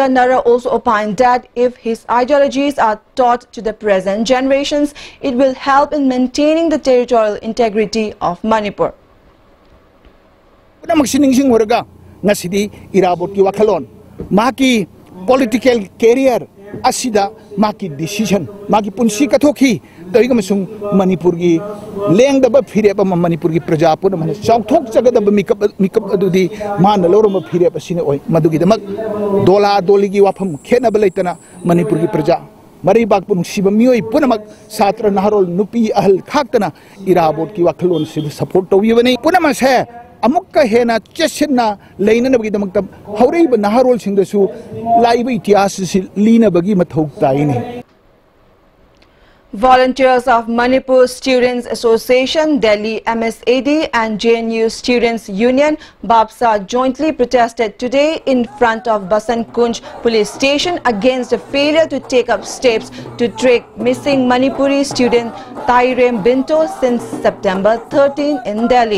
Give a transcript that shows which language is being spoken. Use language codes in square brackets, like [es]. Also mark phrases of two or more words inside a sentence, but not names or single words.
[en] Nara also opined that if his ideologies are taught to the present generations, it will help in maintaining the territorial integrity of Manipur. Political career [mni] asida maki decision maki punsi kathoki toiga masung Manipur gi leng da ba phire ba Manipur gi praja pu man chauthok jaga da mikap adudi man loro ma phire ba sine oi madugi da mak dola doli gi wafam khena ba leitana Manipur gi praja mari bak pun siba mioi punamak satra naharol nupi ahal khaktana Irabot ki wakhalon si support towi bani punama se amukka hena chesina leina na bagi damakta haurei ba naharol sing da su laiba itias si lina bagi mathok taini. [en] Volunteers of Manipur Students Association, Delhi MSAD and JNU Students Union, BAPSA jointly protested today in front of Basant Kunj police station against the failure to take up steps to track missing Manipuri student Tairem Binto since September 13 in Delhi.